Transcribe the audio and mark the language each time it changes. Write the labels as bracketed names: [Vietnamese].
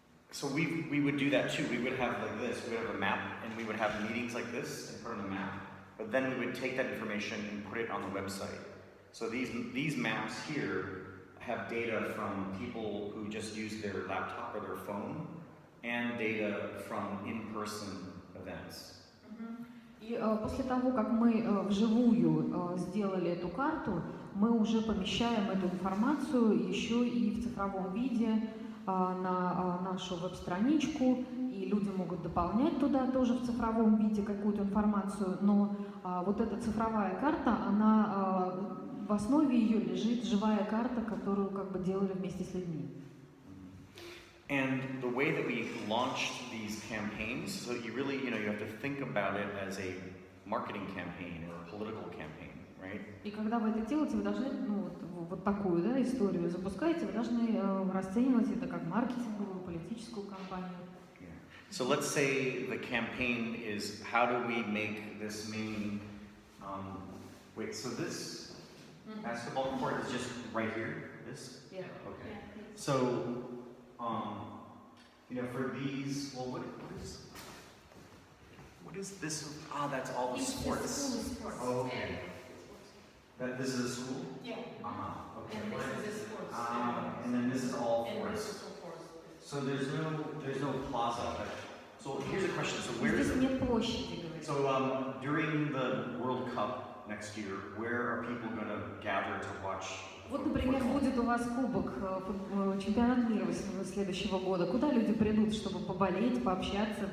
[English] So we would do that too. We would have like this. We would have a map, and we would have meetings like this and put on the map. But then we would take that information and put it on the website. So these maps here have data from people who just use their laptop or their phone, and data from in-person events. [Russian] И после того, как мы вживую сделали эту карту, мы уже помещаем эту информацию еще и в цифровом виде на нашу веб-страничку, и люди могут дополнять туда тоже в цифровом виде какую-то информацию, но вот эта цифровая карта, она в основе ее лежит живая карта, которую как бы делали вместе с людьми. [English] And the way that we launched these campaigns, so you really, you have to think about it as a marketing campaign or a political campaign, right? [Russian] И когда вы это делаете, вы должны, ну, вот такую, да, историю запускаете, вы должны расценивать это как маркетинговую, политическую кампанию. [English] Yeah. So let's say the campaign is how do we make this main, wait, so this basketball court is just right here, this? Yeah. Okay. Yeah. So, for these, well, what is this? Ah, that's all the sports. Oh, okay. This is a school? Yeah. Okay. And this is the sports. And then this is all And this is forest. all forest. So there's no plaza. So here's a question. So where is [Russian] Здесь [English] it? [Russian] нет площади, говорит. [English] So during the World Cup next year, where are people going to gather to watch? [Russian] Вот, например, [English] football? [Russian] будет у вас кубок, чемпионат мира следующего года. Куда люди придут, чтобы поболеть, пообщаться?